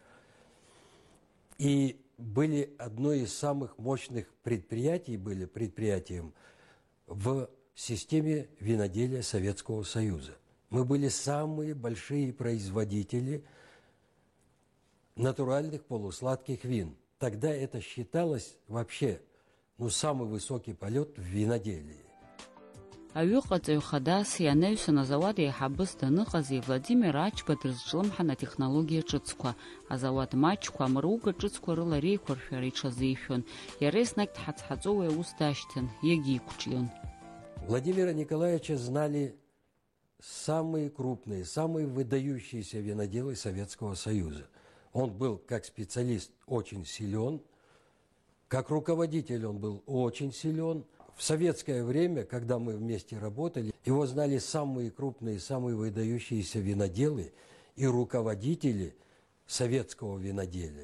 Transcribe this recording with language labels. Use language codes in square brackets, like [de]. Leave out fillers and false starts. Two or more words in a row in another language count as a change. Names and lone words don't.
[ru] И были одной из самых мощных предприятием в системе виноделия Советского Союза. Мы были самые большие производители натуральных полусладких вин. Тогда это считалось вообще самый высокий полет в виноделии. [ab] Аҩыҟаҵаҩ хадас ианаҩсан азауад еиҳабыс даныҟази Владимир Ачба дрызҿлымҳан атехнологиа ҿыцқәа. Азауад маҷқәа амруга ҿыцқәа рыла реиқәыршәара иҽазишәон. Иара еснагь дҳаҵҳаҵо уи аус дашьҭан, иагьиқәҿион. [ru] Владимира Николаевича знали самые крупные, самые выдающиеся виноделы Советского Союза. Он был как специалист очень силен, как руководитель он был очень силен. В советское время, когда мы вместе работали, его знали самые крупные, самые выдающиеся виноделы и руководители советского виноделия.